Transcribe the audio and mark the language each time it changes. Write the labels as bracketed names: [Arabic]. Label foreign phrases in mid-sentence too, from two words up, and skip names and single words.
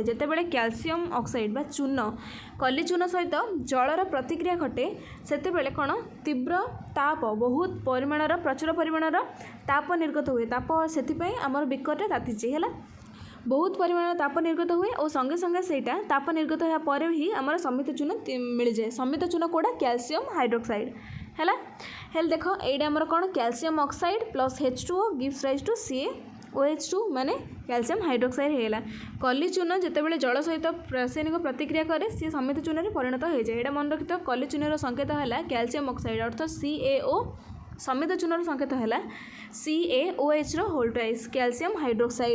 [Odia] ଯେତେବେଳେ [English] calcium oxide [Odia] ବା ଚୂନ କଲି ଚୂନ ସହିତ ଜଳର ପ୍ରତିକ୍ରିୟା ଘଟେ ସେତେବେଳେ କ'ଣ ତୀବ୍ର ତାପ, ବହୁତ ପରିମାଣର ପ୍ରଚୁର ପରିମାଣର ତାପ ନିର୍ଗତ ହୁଏ। ତାପ ସେଥିପାଇଁ ଆମର ବିକରଟା ତାତିଛି, ହେଲା। ବହୁତ ପରିମାଣର ତାପ ନିର୍ଗତ ହୁଏ ଓ ସଙ୍ଗେ ସଙ୍ଗେ ସେଇଟା ତାପ ନିର୍ଗତ ହେବା ପରେ ହିଁ ଆମର ସମିତ ଚୂନ ମିଳିଯାଏ। ସମିତ ଚୂନ କେଉଁଟା? [English] calcium hydroxide, [Odia] ହେଲା। ହେଲେ ଦେଖ ଏଇଟା ଆମର କ'ଣ? [English] calcium oxide plus H2O gives rise to CaOH2 ମାନେ calcium hydroxide ହେଇଗଲା। [Odia] କଲି ଚୂନ ଯେତେବେଳେ ଜଳ ସହିତ ରାସାୟନିକ ପ୍ରତିକ୍ରିୟା କରେ ସିଏ ସମିତ ଚୂନରେ ପରିଣତ ହୋଇଯାଏ। ଏଇଟା ମନେ ରଖିଥିବ, କଲି ଚୂନର ସଂକେତ ହେଲା [English] calcium oxide [Odia] ଅର୍ଥ CaO, ସମିତ ଚୂନର ସଂକେତ ହେଲା CaOHର [English] whole twice calcium hydroxide.